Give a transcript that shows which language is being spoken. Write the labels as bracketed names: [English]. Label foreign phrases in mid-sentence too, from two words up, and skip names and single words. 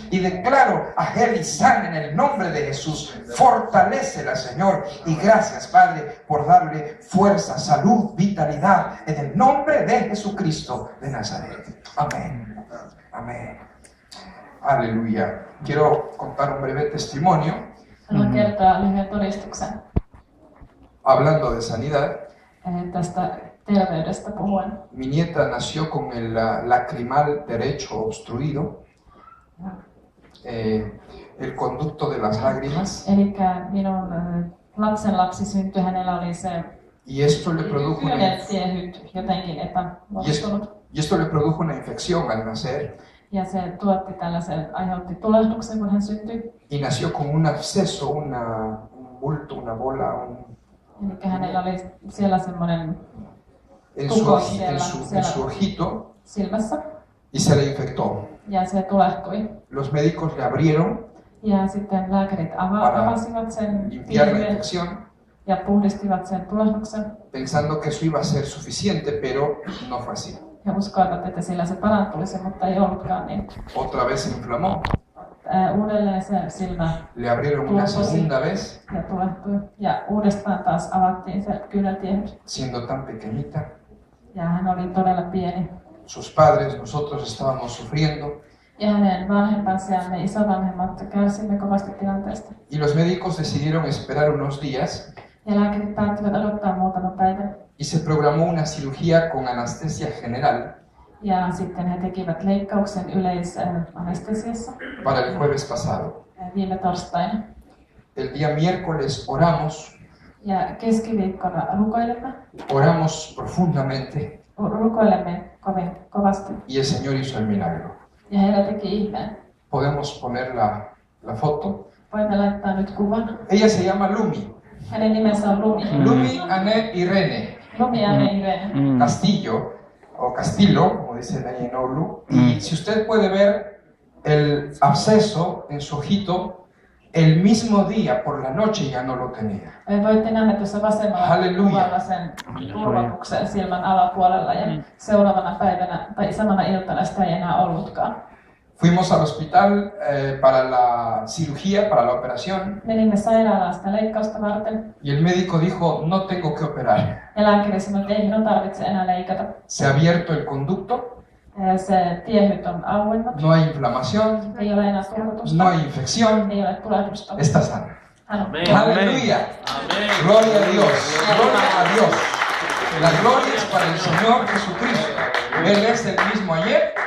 [Spanish] Y declaro a Heli sana en el nombre de Jesús. Fortalécela, Señor. Y gracias, Padre, por darle fuerza, salud, vitalidad. En el nombre de Jesucristo de Nazaret. Amén. Amén. Aleluya. Quiero contar un breve testimonio [Finnish] Haluan kertoa lyhyen todistuksen [Spanish] hablando de sanidad. [Finnish] tästä terveydestä puhuen. [Spanish] Mi nieta nació con el lacrimal derecho obstruido, el conducto de las lágrimas, [Finnish] Elikkä minun lapsenlapsi syntyi, hänellä oli se [Spanish] y esto le produjo una, [Finnish] kyyneltiehyt jotenkin epämuodostunut. [Spanish] y esto le produjo una infección al nacer, [Finnish] Ja se tuotti tällaisen, aiheutti tulehduksen, kun hän syntyi. [Spanish] y nació con un absceso, un bulto, una bola, [Finnish] Elikkä hänellä oli siellä semmoinen [Spanish] en [Finnish] tukos [Spanish] su ojito, [Finnish] silmässä. [Spanish] y se le infectó. [Finnish] Ja se tulehtui. [Spanish] Los médicos le abrieron [Finnish] Ja sitten lääkärit avasivat sen [Spanish] limpiar la [Finnish] tiiveen [Spanish] infección, [Finnish] ja puhdistivat sen tulehduksen. [Spanish] pensando que eso iba a ser suficiente, pero no fue así. [Finnish] He uskoivat, että sillä se parantuisi, mutta ei ollutkaan niin. [Spanish] Otra vez se inflamó, [Finnish] Uudelleen se silmä [Spanish] le abrieron una segunda vez, [Finnish] ja tulehtui. Ja uudestaan taas avattiin se kyyneltiehyt. [Spanish] siendo tan pequeñita. [Finnish] Ja hän oli todella pieni. [Spanish] Sus padres, nosotros estábamos sufriendo, [Finnish] Ja hänen vanhempansa ja me isovanhemmat kärsimme kovasti tilanteesta. [Spanish] y los médicos decidieron esperar unos días, [Finnish] Ja lääkärit päättivät odottaa muutaman päivän. [Spanish] y se programó una cirugía con anestesia general [Finnish] Ja sitten he tekivät leikkauksen yleisanestesiassa [Spanish] para el jueves pasado. [Finnish] viime torstaina. [Spanish] El día miércoles oramos, [Finnish] Ja keskiviikkona [Spanish] oramos profundamente, [Finnish] rukoilemme kovasti. [Spanish] y el Señor hizo el milagro. [Finnish] Ja Herra teki ihmeen. [Spanish] Podemos poner la foto. [Finnish] Voimme laittaa nyt kuvan. [Spanish] Ella se llama Lumi. [Finnish] Hänen nimensä on Lumi. Lumi Ané Irene Lumi ja Irene. [Spanish] Castillo, o Castillo, como dicen ahí en Oulu. Y si usted puede ver el absceso en su ojito, el mismo día por la noche ya no lo tenía. [Finnish] Voitte nähdä tuossa vasemmalla Halleluja. kuvalla sen turvatuksen silmän alapuolella ja seuraavana päivänä tai samana iltana sitä ei enää ollutkaan. [Spanish] Fuimos al hospital para la cirugía, para la operación, [Finnish] Menimme sairaalaan sitä leikkausta varten [Spanish] y el médico dijo, no tengo que operar. [Finnish] ja lääkäri sanoi, että ei minun tarvitse enää leikata. [Spanish] Se ha abierto el conducto, [Finnish] Se tiehyt on auennut, [Spanish] no hay inflamación, [Finnish] ei ole enää turvotusta, [Spanish] no hay infección, [Finnish] ei ole tulehdusta. [Spanish] está sana. [Finnish] Hän on [Spanish] Amén. Aleluya. Gloria a Dios. Gloria a Dios. La gloria es para el Señor Jesucristo. Él es el mismo ayer.